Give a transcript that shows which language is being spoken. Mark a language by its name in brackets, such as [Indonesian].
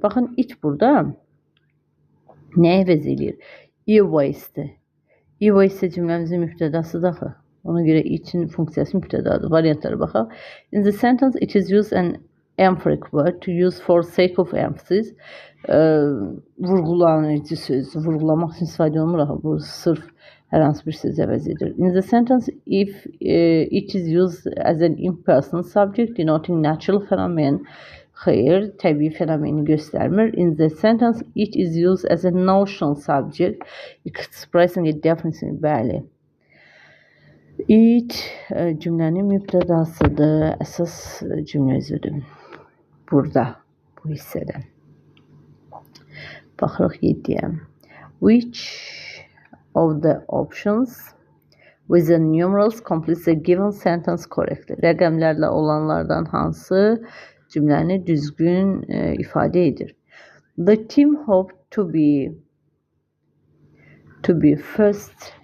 [Azerbaijani] Baxın, it burada nə əvəz edir? E-waste. E-waste cümləmizin mübtədasıdır axı. Ona görə itin funksiyası mübtədadır. Variantlara baxaq. [English] In the sentence, it is used an emphatic word to use for sake of emphasis. [Azerbaijani] Vurğulayıcı söz, vurğulamaq üçün istifadə olunmur axı. Bu sırf hər hansı bir söz əvəz edir. [English] In the sentence, if it is used as an impersonal subject denoting natural phenomenon, [Azerbaijani] xeyr, təbii fenomeni göstərmir. [English] In the sentence, it is used as a notional subject expressing a definition. [Azerbaijani] Bəli. It cümlənin mübtədasıdır, əsas cümlə özüdür. Burada, bu hissədə. Baxırıq 7-yə. [English] Which of the options with the numerals completes the given sentence correctly? [Azerbaijani] Rəqəmlərlə olanlardan hansı cümləni düzgün ifadə edir? [English] The team hoped to be first.